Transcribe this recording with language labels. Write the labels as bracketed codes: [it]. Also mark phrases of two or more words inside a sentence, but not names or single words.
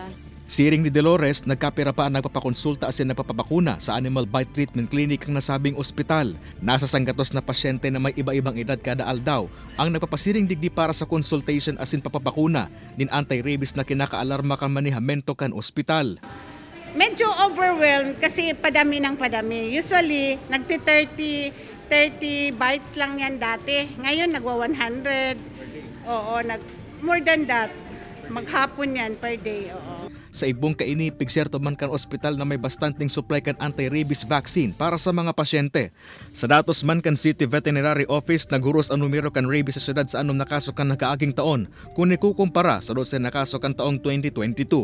[bik] Siring ni Dolores, nagkapira pa ang nagpapakonsulta asin nagpapabakuna sa Animal Bite Treatment Clinic ang nasabing ospital. Nasa sanggatos na pasyente na may iba-ibang edad kada aldaw ang nagpapasiring digdi para sa consultation asin papabakuna nin anti-rabies na kinakaalarma kan manihamento kan ospital. [tl] Medyo overwhelmed kasi padami ng padami. Usually, nagti-30 bites lang yan dati. Ngayon, nagwa-100. Oo, [en] more than that. [tl] Maghapon yan [en] per day, [tl] oo. [bik] Sa ibong kaini, pigserto man kan ospital na may bastanting supply kan anti-rabies vaccine para sa mga pasyente. Sa datos man kan City Veterinary Office, naghuros ang numero kan rabies sa syudad sa anom na kaso kan nakaaging taon kung ikukumpara sa 12 na kaso kan taong 2022.